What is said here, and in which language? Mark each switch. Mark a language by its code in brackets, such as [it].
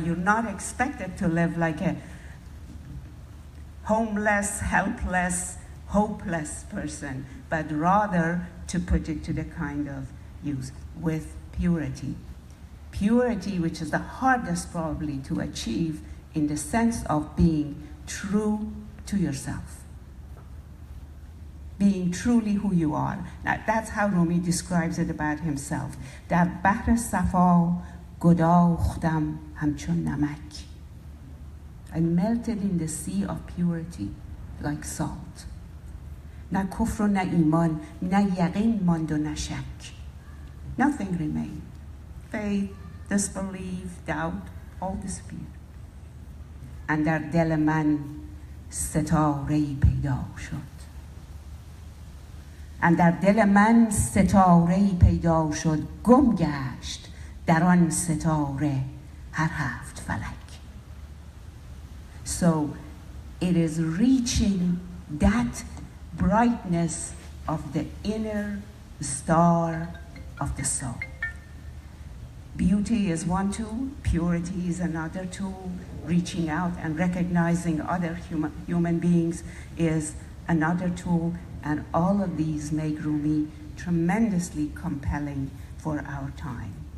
[en] You're not expected to live like a homeless, helpless, hopeless person, but rather to put it to the kind of use with purity. Purity, which is the hardest probably to achieve in the sense of being true to yourself. Being truly who you are. Now, that's how Rumi describes it about himself. [fa] در بحر صفا گداختم همچون نمک. [en] I melted in the sea of purity like salt. [fa] نه کفر و نه ایمان، نه یقین ماند و نه شک. [en] Nothing remained. Faith, disbelief, doubt, all disappeared. [fa] And در دل من ستاره‌ای پیدا شد. And در دل من ستاره‌ای پیدا شد، گم گشت در آن ستاره هر هفت فلک. [en] So it is reaching that brightness of the inner star of the soul. Beauty is one tool, purity is another tool, reaching out and recognizing other human beings is another tool, and all of these make Rumi tremendously compelling for our time.